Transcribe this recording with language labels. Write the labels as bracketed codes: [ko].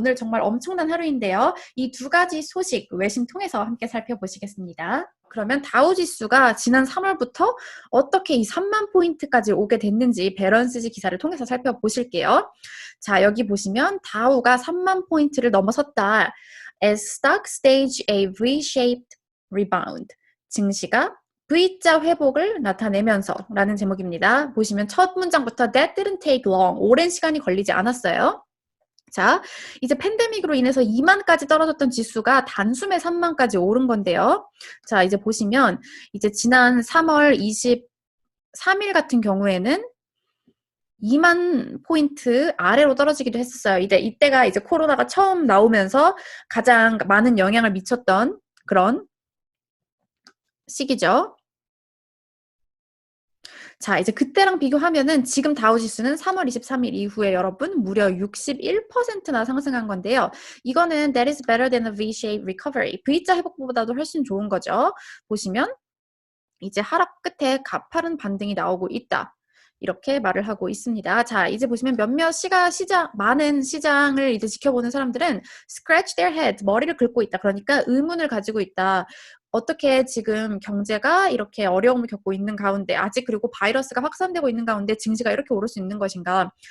[ko] 오늘 정말 엄청난 하루인데요. 이 두 가지 소식 외신 통해서 함께 살펴보시겠습니다. 그러면 다우지수가 지난 3월부터 어떻게 이 3만 포인트까지 오게 됐는지 밸런스지 기사를 통해서 살펴보실게요. 자, 여기 보시면 다우가 3만 포인트를 넘어섰다. [en] As stock stage a V-shaped rebound. [ko] 증시가 V자 회복을 나타내면서 라는 제목입니다. 보시면 첫 문장부터 [en] That didn't take long. [ko] 오랜 시간이 걸리지 않았어요. 자, 이제 팬데믹으로 인해서 2만까지 떨어졌던 지수가 단숨에 3만까지 오른 건데요. 자, 이제 보시면 이제 지난 3월 23일 같은 경우에는 2만 포인트 아래로 떨어지기도 했었어요. 이때가 이제 코로나가 처음 나오면서 가장 많은 영향을 미쳤던 그런 시기죠. 자, 이제 그때랑 비교하면은 지금 다우지수는 3월 23일 이후에 여러분 무려 61%나 상승한 건데요. 이거는 [en] that is better than a V-shaped recovery. [ko] V자 회복보다도 훨씬 좋은 거죠. 보시면 이제 하락 끝에 가파른 반등이 나오고 있다. 이렇게 말을 하고 있습니다. 자, 이제 보시면 많은 시장을 이제 지켜보는 사람들은 [en] scratch their head, [ko] 머리를 긁고 있다. 그러니까 의문을 가지고 있다. 어떻게 지금 경제가 이렇게 어려움을 겪고 있는 가운데 아직 그리고 바이러스가 확산되고 있는 가운데 증시가 이렇게 오를 수 있는 것인가.